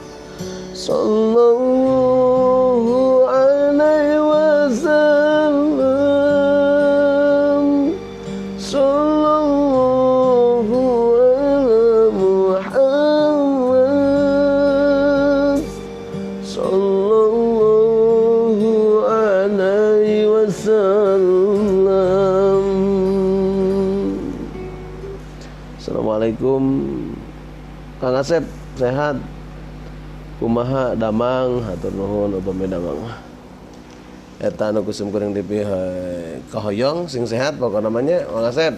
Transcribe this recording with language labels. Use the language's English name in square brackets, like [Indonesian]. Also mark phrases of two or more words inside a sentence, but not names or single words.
[Arabic] صلى الله عليه وسلم. صلى الله على محمد. صلى الله عليه وسلم. [Sundanese] Assalamualaikum Kang Asep, sehat? Kumaha damang hatur nuhun upami damang mah. Eta anu kusum kuring di kahoyong sing sehat [Indonesian] pokoknya namanya [Sundanese] Kang Asep.